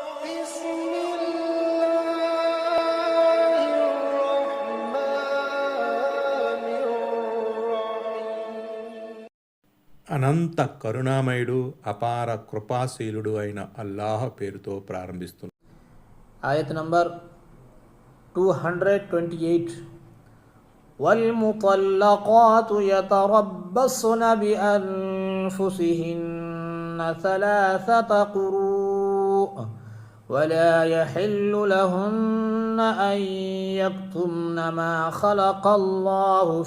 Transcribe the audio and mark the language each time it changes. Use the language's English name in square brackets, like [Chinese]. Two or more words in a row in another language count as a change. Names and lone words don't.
[Arabic] بسم الله الرحمن الرحيم. [Telugu] అనంత కరుణామయుడు అపార కృపాశీలుడు అయిన అల్లాహ్ పేరుతో ప్రారంభిస్తుంది. ఆయత్ నంబర్ 228. [Arabic] والمطلقات يتربصن بأنفسهن ثلاثة قروء ولا يحل لهن أن يكتمن ما خلق الله